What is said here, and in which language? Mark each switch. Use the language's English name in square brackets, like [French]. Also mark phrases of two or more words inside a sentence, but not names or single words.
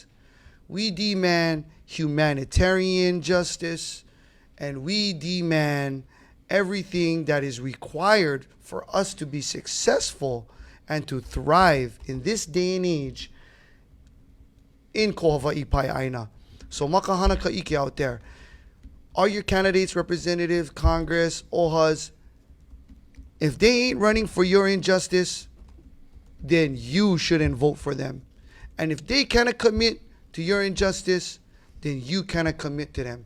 [English] We demand humanitarian justice. And we demand everything that is required for us to be successful and to thrive in this day and age in [Hawaiian] ko Hawaii pai aina. [English] So [Hawaiian] makahana ka'ike [English] out there. All your candidates, representatives, Congress, OHAs, if they ain't running for your injustice, then you shouldn't vote for them. And if they cannot commit to your injustice, then you cannot commit to them.